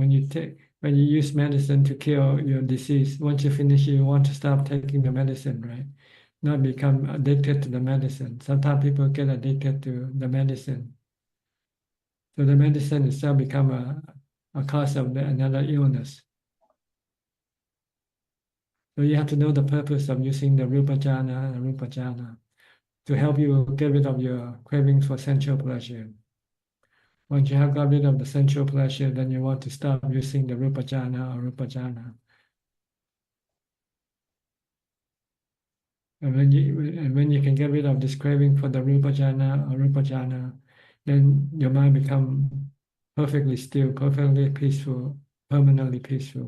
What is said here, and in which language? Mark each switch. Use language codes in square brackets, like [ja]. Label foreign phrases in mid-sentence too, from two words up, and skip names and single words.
[en] When you use medicine to cure your disease, once you finish, you want to stop taking the medicine, right? Not become addicted to the medicine. Sometimes people get addicted to the medicine. So the medicine itself become a cause of another illness. So you have to know the purpose of using the [pi] rupa jhana [en] and [pi] arupa jhana [en] to help you get rid of your cravings for sensual pleasure. Once you have got rid of the sensual pleasure, then you want to stop using the [pi] rupa jhana [en] or [pi] rupa jhana. [en] And when you can get rid of this craving for the [pi] rupa jhana [en] or [pi] rupa jhana, [en] then your mind become perfectly still, perfectly peaceful, permanently peaceful.